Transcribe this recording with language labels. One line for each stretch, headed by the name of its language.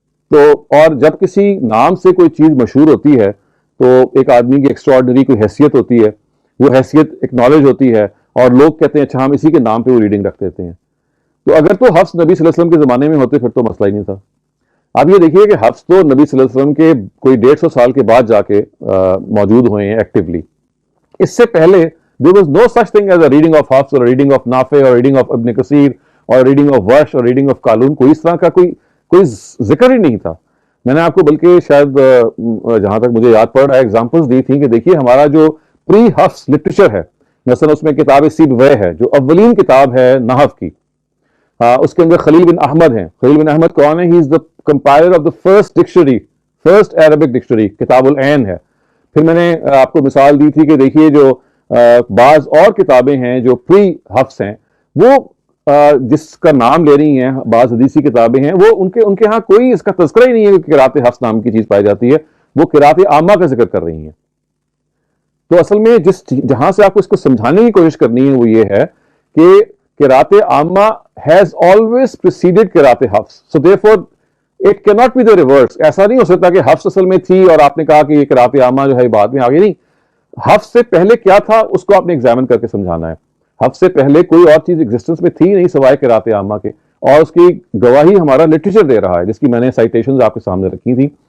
Urdu: تو اور جب کسی نام سے کوئی چیز مشہور ہوتی ہے تو ایک آدمی کی ایکسٹراڈنری کوئی حیثیت ہوتی ہے، وہ حیثیت ایکنالج ہوتی ہے اور لوگ کہتے ہیں اچھا ہم اسی کے نام پہ وہ ریڈنگ رکھ دیتے ہیں. تو اگر تو حفظ نبی صلی اللہ علیہ وسلم کے زمانے میں ہوتے پھر تو مسئلہ ہی نہیں تھا. آپ یہ دیکھیے کہ حفظ تو نبی صلی اللہ علیہ وسلم کے کوئی 150 سال کے بعد جا کے موجود ہوئے ہیں ایکٹیولی. اس سے پہلے
English: there was no such thing as a reading of Hafs or a reading of Nafi or reading of Ibn Kathir or reading of Warsh or reading of Qalun.
Urdu: کوئی اس طرح کا کوئی ذکر ہی نہیں تھا. میں نے آپ کو بلکہ شاید جہاں تک مجھے یاد پڑ رہا ہے ایگزامپلس دی تھیں کہ دیکھیے ہمارا جو پری حفظ لٹریچر ہے، مثلا اس میں کتاب سیبویہ ہے جو اولین کتاب ہے نحو کی. اس کے اندر خلیل بن احمد ہیں. خلیل بن احمد کون ہے؟
English: He is the compiler of the first dictionary, first Arabic dictionary.
Urdu: کتاب العین ہے. پھر میں نے آپ کو مثال دی تھی کہ دیکھیے جو بعض اور کتابیں ہیں جو پری حفظ ہیں، وہ جس کا نام لے رہی ہیں، بعض حدیثی کتابیں ہیں، وہ ان کے ہاں کوئی اس کا تذکرہ ہی نہیں ہے کہ قرات حفظ نام کی چیز پائی جاتی ہے. وہ قرات عامہ کا ذکر کر رہی ہیں. تو اصل میں جہاں سے آپ کو اس کو سمجھانے کی کوشش کرنی ہے وہ یہ ہے کہ قرات عامہ
English: has always preceded
Urdu: قرات حفظ.
English: So therefore it cannot be the reverse.
Urdu: ایسا نہیں ہو سکتا کہ حفظ اصل میں تھی اور آپ نے کہا کہ یہ قرات عامہ جو ہے بعد میں آگے. نہیں، حفظ سے پہلے کیا تھا اس کو آپ نے ایگزامن کر کے سمجھانا ہے. حفظ سے پہلے کوئی اور چیز ایگزسٹنس میں تھی نہیں سوائے قرات عامہ کے، اور اس کی گواہی ہمارا لٹریچر دے رہا ہے جس کی میں نے سائٹیشنز آپ کے سامنے رکھی تھی.